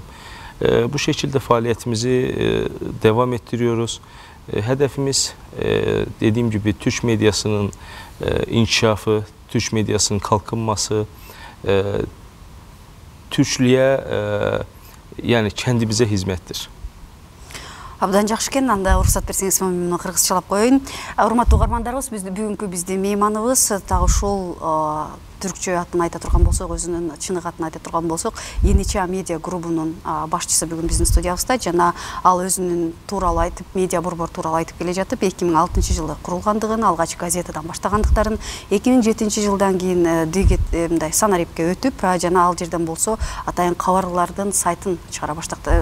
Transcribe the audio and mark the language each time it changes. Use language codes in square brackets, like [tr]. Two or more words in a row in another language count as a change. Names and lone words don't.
[tr] Bu şekilde faaliyetimizi devam ettiriyoruz. Hedefimiz dediğim gibi Türk medyasının inkişafı, Türk medyasının kalkınması, Türklüğe yani kendimize hizmettir. [ky] Абдан жакшы экен. Анда уруксат берсеңиз мен муну кыргызчалап коеюн. Урматтуу угармандарыбыз, бүгүнкү биздин мейманыбыз так ушул түркчө атын айта турган болсок, өзүнүн чынык атын айта турган болсок, Yeni Çağ медиа грубунун башчысы бүгүн биздин студиябызда. Жана ал өзүнүн тууралуу айтып, медиа борбор тууралуу айтып келе жатып, 2006 жылы курулгандыгын, алгач газетадан баштагандыктарын, 2007 жылдан кийин мындай Санарипке өтүп, жана ал жерден болсо атайын кабарлардын сайтын чыгара баштады.